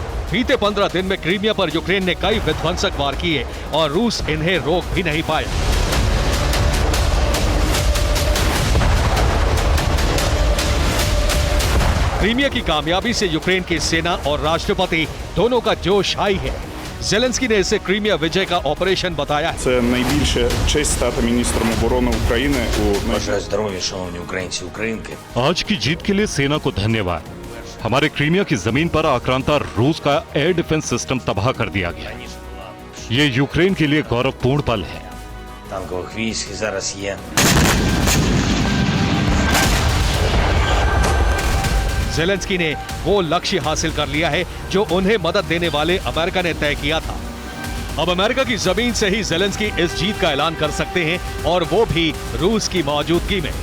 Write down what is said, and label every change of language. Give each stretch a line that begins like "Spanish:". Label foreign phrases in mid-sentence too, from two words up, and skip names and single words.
Hindi: बीते 15 दिन में क्रीमिया पर यूक्रेन ने कई विध्वंसक वार किए और रूस इन्हें रोक भी नहीं पाया। क्रीमिया की कामयाबी से यूक्रेन की सेना और राष्ट्रपति दोनों का जोश हाई है। जेलेंस्की ने इसे क्रीमिया विजय का ऑपरेशन बताया है।
Ukrainian: Це найбільша честь стати міністром оборони України у Бажаю здоров'я, шановні українці, українки.
Hindi: आज की जीत के लिए सेना को धन्यवाद। हमारे क्रीमिया की जमीन पर आक्रांता रूस का
English: air defense system
Hindi: तबाह कर दिया गया। ये यूक्रेन के लिए गौरवपूर्ण पल है।
Ukrainian: Танкових військ зараз є.
Hindi: जेलेंस्की ने वो लक्ष्य हासिल कर लिया है जो उन्हें मदद देने वाले अमेरिका ने तय किया था। अब अमेरिका की जमीन से ही जेलेंस्की इस जीत का ऐलान कर सकते हैं, और वो भी रूस की मौजूदगी में।